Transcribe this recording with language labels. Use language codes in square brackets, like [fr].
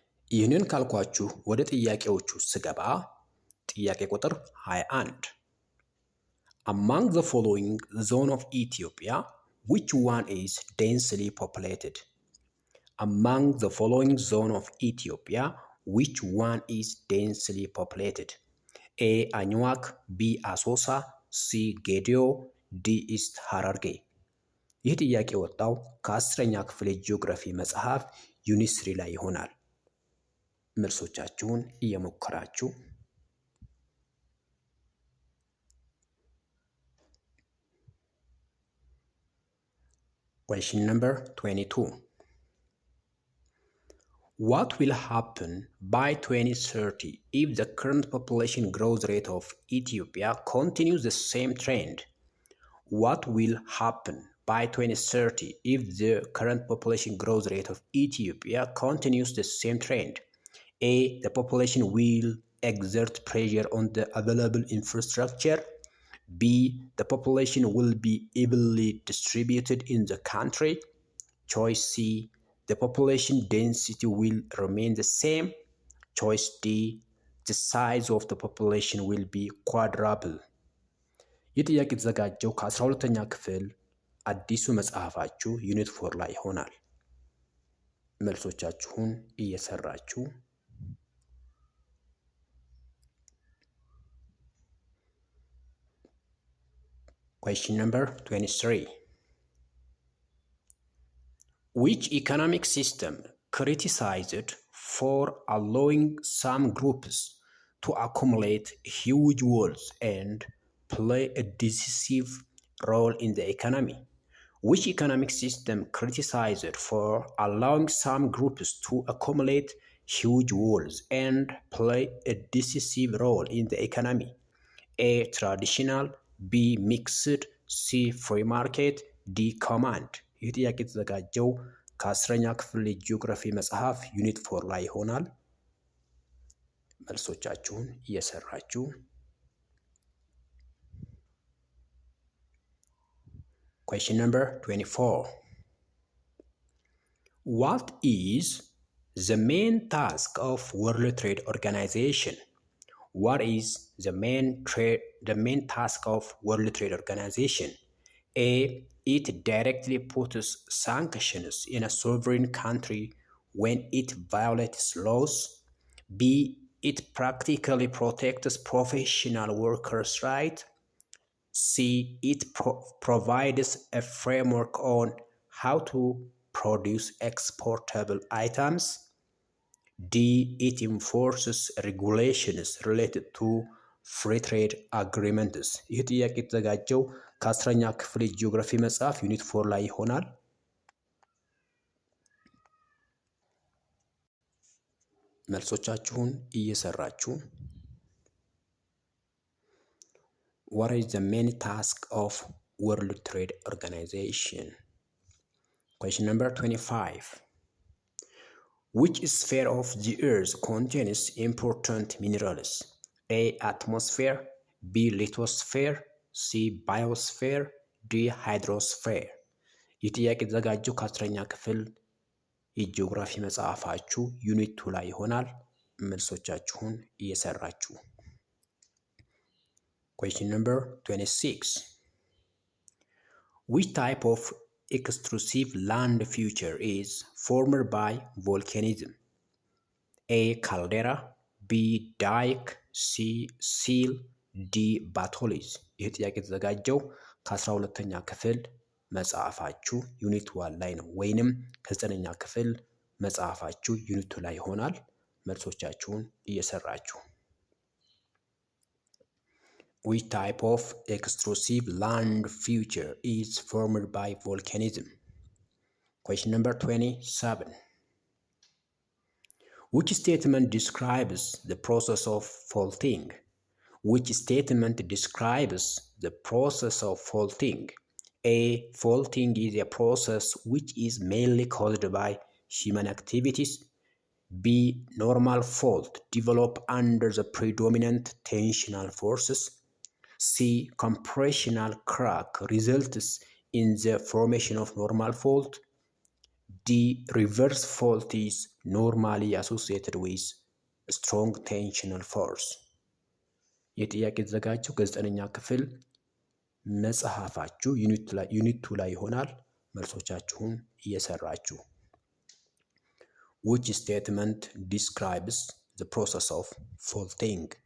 [am] ይህንን ካልኳችሁ ወደ ጥያቄዎቹ ስገባ ጥያቄ ቁጥር 21 [en] Among the following zone of Ethiopia, which one is densely populated? Among the following zone of Ethiopia, which one is densely populated? A. Anuak, B. Asosa, C. Gedio, D. [am] East ሐረርጌ። ይህ ጥያቄ ወጣው ከ10ኛ ክፍል ጂኦግራፊ መጽሐፍ ዩኒት 3 ላይ ይሆናል። መልሶቻችሁን እየሞከራችሁ [en] Question number 22. What will happen by 2030 if the current population growth rate of Ethiopia continues the same trend? What will happen by 2030 if the current population growth rate of Ethiopia continues the same trend? A. The population will exert pressure on the available infrastructure. B. The population will be evenly distributed in the country. Choice C. The population density will remain the same. Choice D. The size of the population will be quadruple. [am] ይህ ጥያቄ የተዘጋጀው ከ12ኛ ክፍል አዲሱ መጽሐፋችሁ ዩኒት 4 ላይ ይሆናል። መልሶቻችሁን እየሰራችሁ [en] Question number 23. Which economic system criticized for allowing some groups to accumulate huge wealth and play a decisive role in the economy? Which economic system criticized for allowing some groups to accumulate huge wealth and play a decisive role in the economy? A. Traditional, B. Mixed, C. Free market, D. Command. [am] ይህ ጥያቄ የተዘጋጀው ከ10ኛ ክፍል ጂኦግራፊ መጽሐፍ ዩኒት 4 ላይ ይሆናል። መልሶቻችሁን እየሰራችሁ [en] Question number 24. What is the main task of World Trade Organization? What is the main task of World Trade Organization? A. It directly puts sanctions in a sovereign country when it violates laws. B. It practically protects professional workers' rights. C. It provides a framework on how to produce exportable items. D. It enforces regulations related to free trade agreements. [am] ይህ ጥያቄ የተዘጋጀው ከ10ኛ ክፍል ጂኦግራፊ መጽሐፍ ዩኒት 4 ላይ ይሆናል። መልሶቻችሁን እየሰራችሁ [en] What is the main task of World Trade Organization? Question number 25. Which sphere of the Earth contains important minerals? A. Atmosphere, B. lithosphere, C. biosphere, D. hydrosphere. [am] ይህ ጥያቄ የተዘጋጀው ከ10ኛ ክፍል የጂኦግራፊ መጽሐፋችሁ ዩኒት 2 ላይ ይሆናል። መልሶቻችሁን እየሰራችሁ [en] Question number 26. Which type of extrusive land feature is formed by volcanism? A. Caldera, B. dike, C. seal, D. [am] batholith። ይህ ጥያቄ የተዘጋጀው ከ12ኛ ክፍል መጽሐፋችሁ ዩኒት 1 ላይ ነው፣ ወይንም ከ9ኛ ክፍል መጽሐፋችሁ ዩኒት 2 ላይ ይሆናል። መልሶቻችሁን እየሰራችሁ [en] Which type of extrusive land feature is formed by volcanism? Question number 27. Which statement describes the process of faulting? Which statement describes the process of faulting? A. Faulting is a process which is mainly caused by human activities. B. Normal fault develop under the predominant tensional forces. C. Compressional crack results in the formation of normal fault. D. Reverse fault is normally associated with strong tensional force. [am] የጥያቄ የተዘጋጀው ከ9ኛ ክፍል መጽሐፋችሁ ዩኒት 2 ላይ ይሆናል። መልሶቻችሁን እየሰራችሁ [en] Which statement describes the process of faulting?